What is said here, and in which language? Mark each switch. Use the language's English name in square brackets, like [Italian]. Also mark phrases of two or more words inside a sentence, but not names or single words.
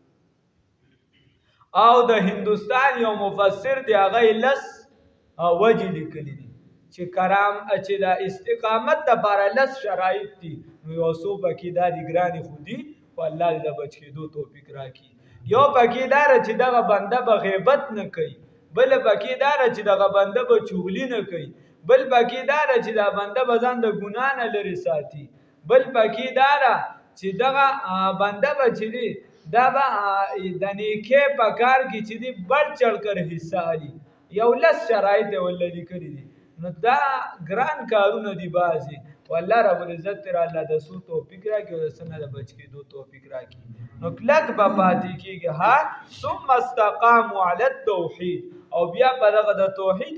[Pashto] او د هندوستان یو مفسر دی هغه لس وجې لیکلي دي چې د استقامت دپاره لس شرایط دي نو یو څو پکې دا دي ګرانې خو دي خو الله دې د بچ کېدو توفیق راکړي یو پکې دا ده چې دغه بنده به غیبت نه کوي بل پکې دا ده چې دغه بنده به چغلي نه کوي بل پکې دا ده چې دا بنده به ځان د ګناه نه لرې ساتي بل پکې دا ده چې دغه بنده به چې دی دا به د نیکۍ په کار کې چې دی [Urdu] بڑ چڑھ کر حصہ [Pashto] علي یو لس شرایط یې ورله لیکلي دي نو دا ګران کارونه دي بعضې [Arabic] والله رب العزت [Pashto] تر الله د سو توفیق راکړي او د څه نه د بچ کېدو توفیق راکړي نو کلک به پاتې کېږي [Arabic] ثم استقاموا علی التوحید [Pashto] او بیا په دغه د توحید